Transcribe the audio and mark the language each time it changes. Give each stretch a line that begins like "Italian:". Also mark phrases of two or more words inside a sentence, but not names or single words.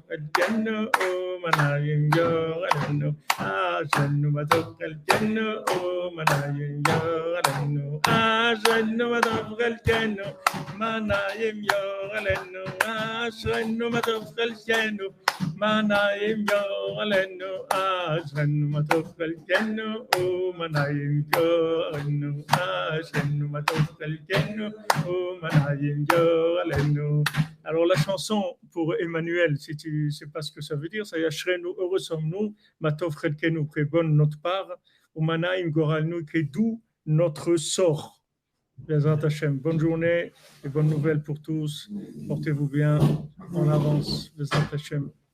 Hebrew: חלקנו, ומנעים גורלנו, אשרנו מה טוב חלקנו, ומנעים גורלנו, אשרנו מה טוב חלקנו, ומנעים גורלנו, אשרנו מה טוב חלקנו, ומנעים גורלנו, אשרנו מה טוב חלקנו, ומנעים גורלנו, אשרנו מה טוב חלקנו, ומנעים גורלנו.
French: Alors la chanson pour Emmanuel, si tu ne sais pas ce que ça veut dire, ça y est, heureux sommes-nous,
Hebrew: מה טוב חלקנו,
French: qui est bonne notre part,
Hebrew: ומה נעים גורלנו,
French: qui est doux notre sort.
Hebrew: בעזרת השם,
French: bonne journée et bonne nouvelle pour tous. Portez-vous bien, en avance,
Hebrew: בעזרת השם.